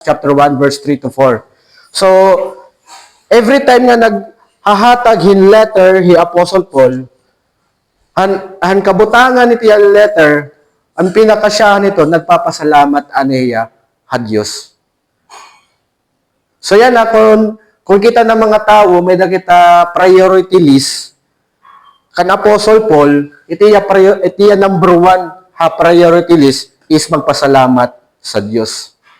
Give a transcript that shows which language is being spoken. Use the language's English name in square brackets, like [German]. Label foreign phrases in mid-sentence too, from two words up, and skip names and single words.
[English] chapter 1, verse 3 to 4. [Waray] So, every time nga naghahatag hin letter, hi Apostle Paul, han kabutangan ni tiya letter, ang pinakasyahan nito, nagpapasalamat aniya ha Diyos. So yan na, kung kita ng mga tao, may nakita [English] priority list, [Waray] kan Apostle Paul, itiya number 1 ha [English] priority list [Waray] is magpasalamat sa Diyos.